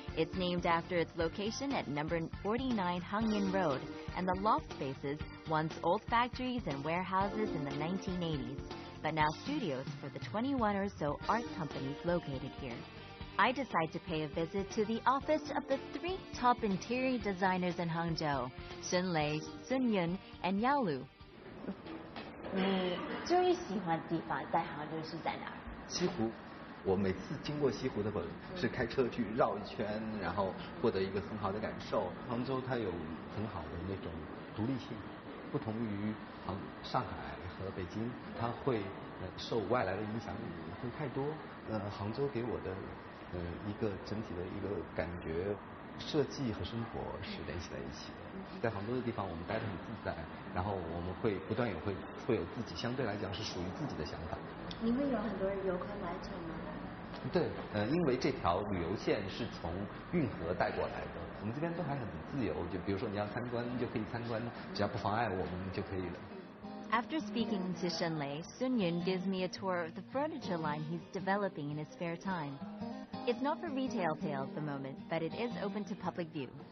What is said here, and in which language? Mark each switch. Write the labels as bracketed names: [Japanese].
[English] It's named after its location at number 49 Hangyan Road, and the loft spaces, once old factories and warehouses in the 1980s, but now studios for the 21 or so art companies located here. I decide to pay a visit to the office of the 3 top interior designers in Hangzhou, Lei, Sun Yun, and Yao Lu. [Chinese] 你最喜欢的地方在杭州是在哪儿？西湖，我每次经过西湖的是开车去绕一圈，然后获得一个很好的感受。杭州它有很好的那种独立性，不同于上海和北京，它会受外来的影响会太多。杭州给我的一个整体的一个感觉，设计和生活是联系在一起的。在杭州的地方，我们待得很自在，然后我们会不断会有自己相对来讲是属于自己的想法。你会有很多游客来这吗？对，因为这条旅游线是从运河带过来的，我们这边都还很自由，就比如说你要参观就可以参观，只要不妨碍我们就可以了。 [English] After speaking to Lei, Sun Yun gives me a tour of the furniture line he's developing in his spare time. It's not for retail sale at the moment, but it is open to public view.